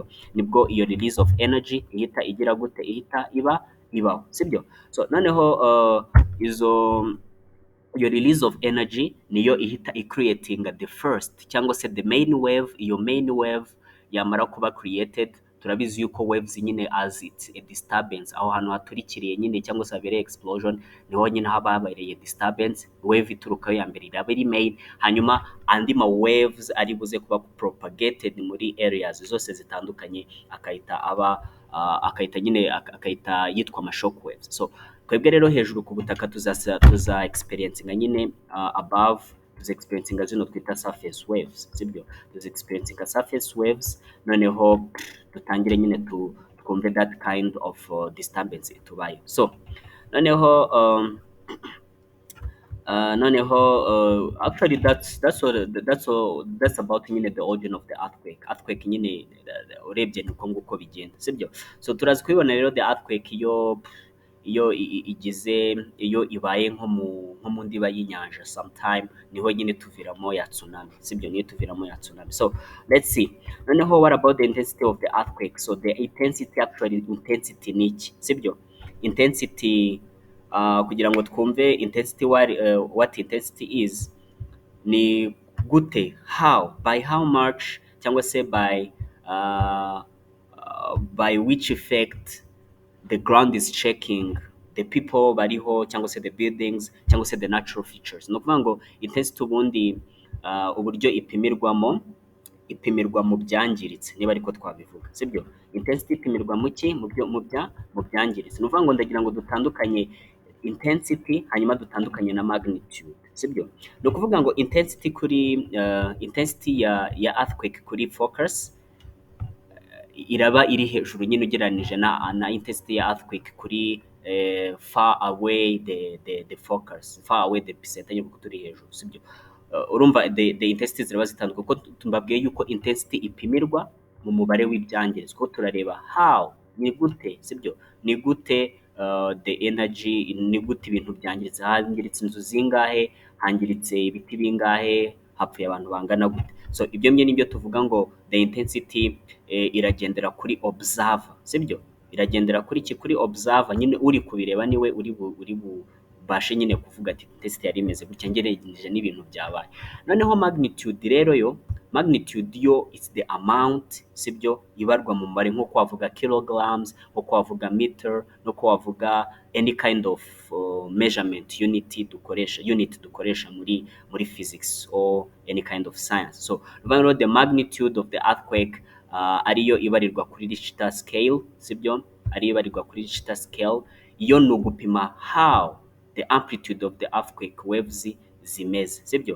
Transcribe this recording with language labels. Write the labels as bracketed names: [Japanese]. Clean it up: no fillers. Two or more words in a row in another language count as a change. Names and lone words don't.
[Kinyarwanda] Nibwo iyo [English] release of energy [Kinyarwanda] ihita igira gute, ihita ibaho, sibyo. So noneho iyo [English] release of energy [Kinyarwanda] niyo ihita icreatinga [English] the first [Kinyarwanda] cyangwa se [English] the main wave. [Kinyarwanda] Iyo [English] main wave [Kinyarwanda] yamara kuba created, turabizi yuko waves nyine [English] as it's a disturbance, [Kinyarwanda] aho hantu haturikiriye nyine cyangwa se habereye explosion niho nyine haba habereye disturbance, wave iturukayo ya mbere iraba iri main, hanyuma andi ma waves ari buze kuba propagated muri areas zose zitandukanye akahita yitwa ama [English] shock waves. [Kinyarwanda] So twebwe rero hejuru ku butaka tuza experiencinga nyine above, tuza experiencinga zino twita [English] surface waves, [Kinyarwanda] sibyo. Tuza experiencinga [English] surface waves, [Kinyarwanda] noneho dutangire nyine twumve [English] that kind of disturbance [Kinyarwanda] itubaye. So noneho [English] actually that's about [Kinyarwanda] nyine [English] the origin of the earthquake [Kinyarwanda] nyine urebye nuko nguko bigenda, sibyo. So turazi kubibona rero [English] the earthquake [Kinyarwanda] iyo ibaye nko mu ndiba y'inyanja sometime, niho nyine tuviramo ya tsunami, sibyo, niyo tuviramo ya tsunami. [English] So let's see noneho what about the intensity of the earthquake. [Kinyarwanda] So [English] the intensity [Kinyarwanda] ni iki, sibyo. Intensity kugira ngo twumve intensity [English] what intensity is, [Kinyarwanda] ni gute, [English] by how much cyangwa se by which effect the ground is shaking, the people [Kinyarwanda] bariho cyangwa se [English] the buildings [Kinyarwanda] cyangwa se [English] the natural features. [Kinyarwanda] No kuvuga ngo intensity ubundi uburyo ipimirwa mu byangiritse, niba ariko twabivuga, sibyo. Intensity ipimirwa mu ki, mu byangiritse. No kuvuga ngo ndagira ngo dutandukanye intensity hanyuma dutandukanye na magnitude, sibyo. No kuvuga ngo intensity ya earthquake kuri focus iraba iri hejuru nyine ugereranije na intensity ya earthquake kuri [English] far away the focus, far away the percentage [Kinyarwanda] kuko turi hejuru, sibyo. Urumva [English] the intensity [Kinyarwanda] ziraba zitandukanye kuko tumbabwiye yuko intensity ipimirwa mu mubare w'ibyangiritse, kuko turareba ni gute, sibyo, ni gute [English] the energy, [Kinyarwanda] ni gute ibintu byangiritse, hangiritse inzu zingahe, hangiritse ibiti bingahe, hapfuye abantu bangana gute. So ibyo nibyo tuvuga ngo [English] the intensity [Kinyarwanda] iragendera kuri observer, sibyo. Iragendera kuri observer nyine, uri kubireba niwe uri bubashe nyine kuvuga ati intensity yari imeze gutya ngereranije n'ibintu byabaye. Noneho magnitude rero magnitude yo [English] is the amount, [Kinyarwanda] sibyo, ibarwa mu mubare, nko kwavuga kilograms, nko kwavuga meter, no kwavuga [English] any kind of measurement unit [Kinyarwanda] dukoresha muri physics [English] or any kind of science. [Kinyarwanda] So [English] the magnitude of the earthquake [Kinyarwanda] ariyo ibarirwa kuri Richter scale, sibyo, ariyo ibarirwa kuri Richter scale. Iyo ni ugupima [English] how the amplitude of the earthquake waves [Kinyarwanda] zimeze, sibyo?